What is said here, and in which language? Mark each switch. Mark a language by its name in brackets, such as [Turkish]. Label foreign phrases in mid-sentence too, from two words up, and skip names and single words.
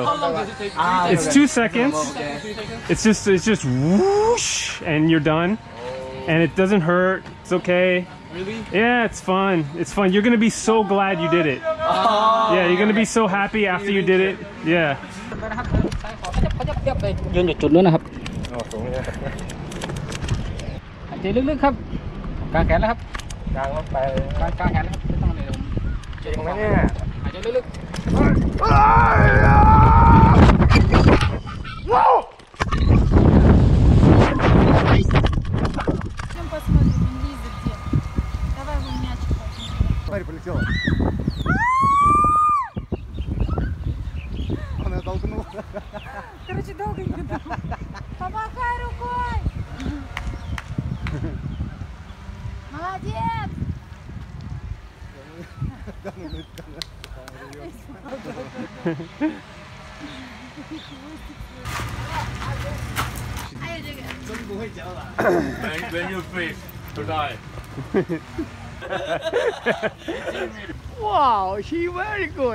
[English] It's 2 seconds. It's just whoosh, and you're done. And it doesn't hurt. It's okay. Really? Yeah, it's fun. It's fun. You're gonna be so glad you did it. Yeah, you're gonna be so happy after you did it. Yeah. [Thai] ยืนอยู่จุดนู้นนะครับหายใจลึกๆครับกางแขนแล้วครับกางแขนแล้วครับไม่ต้องเลยเก่งไหมเนี่ยหายใจลึกๆ [Russian] Смотри, полетела. Она толкнула. Короче, долго не думал. Помахай рукой! Молодец! [English] When you face to die. Wow, she very good.